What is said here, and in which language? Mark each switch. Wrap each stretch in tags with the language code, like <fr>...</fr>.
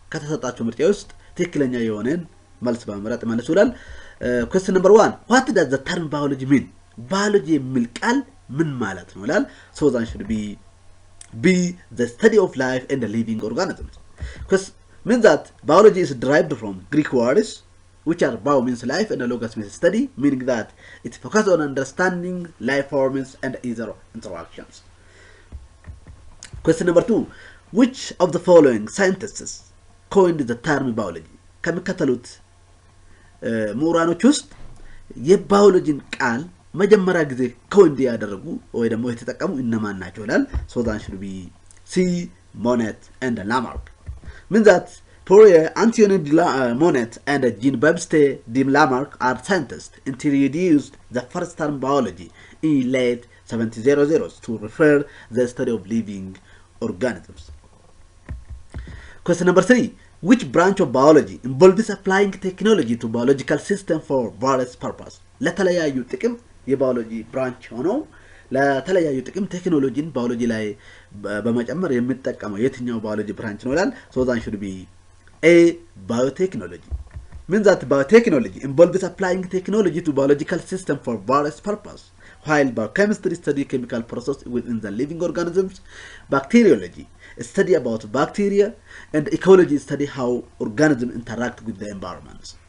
<am>ከተሰጣችሁ ምርጫ ውስጥ ትክክለኛ የሆነን መልስ በመምረጥ መልሱ ይላል።</am> <en>question number 1 what does the term biology mean? biology</en> <am>የሚል ቃል ምን ማለት ነው ይላል።</am> <en>so that should be the study of life and the living organisms. Because means that biology is derived from Greek words which are bio means life and logos means study, meaning that it focuses on understanding life forms and either interactions. question number 2 which of the following scientists coined the term biology?</en> <am>ከሚከተሉት ምሁራኖች ውስጥ የባዮሎጂን ቃል መጀመሪያ ጊዜ ኮይንድ ያደረጉ ወይ ደግሞ የተጠቀሙ እነማን ናቸው ይላል።</am> <en>so that should be C. Monet and Lamarck. means that Antoine Monet and Jean-Baptiste de Lamarck are scientists introduced the first term biology in late 1700s to refer the study of living organisms. question number 3 which branch of biology involves applying technology to biological system for various purpose?</en> <am>ለተለያዩ ጥቅም የባዮሎጂ ብራንች ሆኖ ለተለያዩ ጥቅም ቴክኖሎጂን ባዮሎጂ ላይ በመጨመር የሚጠቀመው የትኛው ባዮሎጂ ብራንች ነው ይላል።</am> <en>so that should be A. biotechnology. means that biotechnology involves applying technology to biological system for various purpose, while biochemistry study chemical process within the living organisms. Bacteriology study about bacteria, and ecology study how organisms interact with the environment.</en>